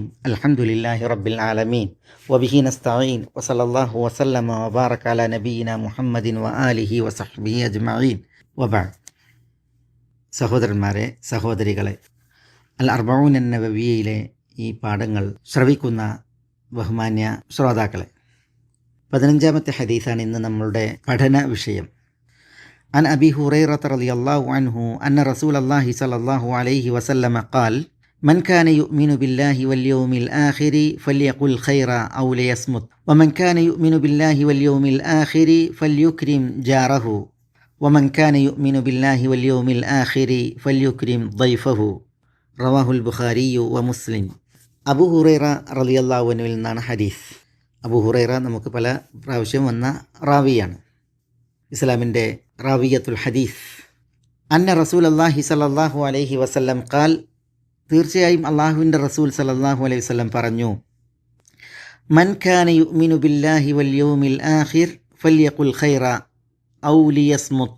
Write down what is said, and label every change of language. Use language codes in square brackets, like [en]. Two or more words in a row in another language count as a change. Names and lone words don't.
[ar] الحمد لله رب العالمين وبه نستعين وصلى الله وسلم وبارك على نبينا محمد وآله وصحبه أجمعين وبعد. [ml] സഹോദരന്മാരെ, സഹോദരികളെ, അൽ അർബഊൻ നബവിയിലെ ഈ പാഠങ്ങൾ ശ്രവിക്കുന്ന ബഹുമാന്യ ശ്രോതാക്കളെ, 15ാമത്തെ ഹദീസാണ് ഇന്ന് നമ്മളുടെ പഠന വിഷയം. [ar] عن أبي هريرة رضي الله عنه أن رسول الله صلى الله عليه وسلم قال: من كان يؤمن بالله واليوم الآخر فليقل خيرا أو ليصمت، ومن كان يؤمن بالله واليوم الآخر فليكرم جاره، ومن كان يؤمن بالله واليوم الآخر فليكرم ضيفه. رواه البخاري ومسلم. [ml] അബൂ ഹുറൈറ [ar] رضي الله عنه [ml] നിന്നാണ് ഹദീസ്. അബൂ ഹുറൈറ നമുക്ക് പല പ്രാവശ്യം വന്ന റാവിയാണ്, ഇസ്ലാമിൻ്റെ [ar] راوية الحديث. أن رسول الله صلى الله عليه وسلم قال, [ml] തീർച്ചയായും അള്ളാഹുവിൻ്റെ റസൂൽ [ar] صلى الله عليه وسلم പറഞ്ഞു: من كان يؤمن بالله واليوم الآخر فليقل خيرا أو ليصمت.